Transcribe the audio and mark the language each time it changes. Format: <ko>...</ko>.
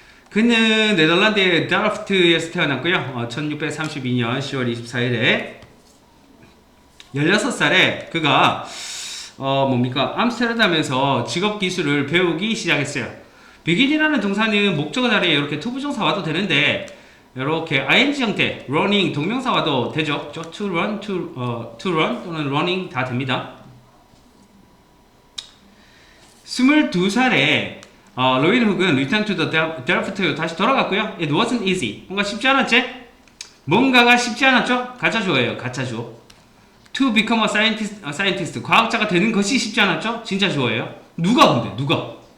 <ko>그는 네덜란드의 다르프트에서 태어났고요. 1632년 10월 24일에 16살에 그가 뭡니까? 암스테르담에서 직업 기술을 배우기 시작했어요. begin이라는 동사는 목적어 자리에 이렇게 투부정사 와도 되는데 이렇게 ing 형태, running 동명사 와도 되죠. to run, to run 또는 running 다 됩니다. 22살에 로이드 훅은</ko> <en>Return to the Delft</en> <ko>다시 돌아갔고요.</ko> <en>It wasn't easy.</en> <ko>뭔가 쉽지 않았지? 뭔가가 쉽지 않았죠? 가짜주어예요. 가짜주어.</ko> <en>To become a scientist.</en> <ko>과학자가 되는 것이 쉽지 않았죠? 진짜 주어예요. 누가 근데? 누가?</ko>